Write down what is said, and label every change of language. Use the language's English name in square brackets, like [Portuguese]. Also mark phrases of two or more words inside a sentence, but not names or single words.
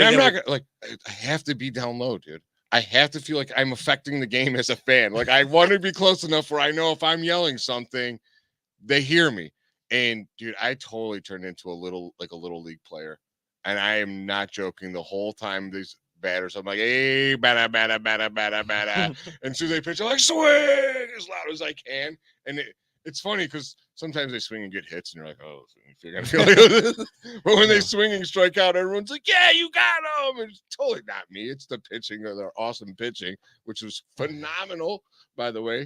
[English] I'm not gonna, I have to be down low, dude. I have to feel like I'm affecting the game as a fan. Like, I want to be close enough where I know if I'm yelling something, they hear me. And dude, I totally turned into a little league player. And I am not joking. The whole time these batters, I'm like, hey, bada, bada, bada, bada, bada. And so they pitch, I'm like, swing as loud as I can. And it's funny because sometimes they swing and get hits, and you're like, oh, you're gonna feel like this. But when they swing and strike out, everyone's like, yeah, you got them. It's totally not me. It's the pitching or their awesome pitching, which was phenomenal, by the way.